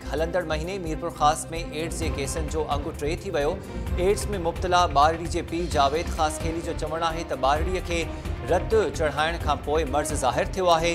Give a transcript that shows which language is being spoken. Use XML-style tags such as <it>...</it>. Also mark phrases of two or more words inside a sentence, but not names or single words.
<sd>हलंदड़ महीने मीरपुर खास में एड्स के केसन जो अंगु 3 थी वियो। एड्स में मुब्तला बारड़ी के पी जावेद खास खेली जो चवण है त बारड़ीअ के रत चढ़ाइण खां पोइ मर्ज़ ज़ाहिर थियो आहे।</sd>